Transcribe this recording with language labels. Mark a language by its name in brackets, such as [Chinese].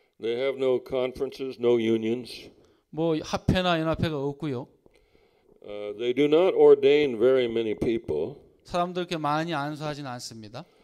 [English] They have no conferences, no unions. [Korean] 뭐 합회나 연합회가 없고요. [English] They do not ordain very many people, [Korean] 사람들 이렇게 많이 안수하지는 않습니다.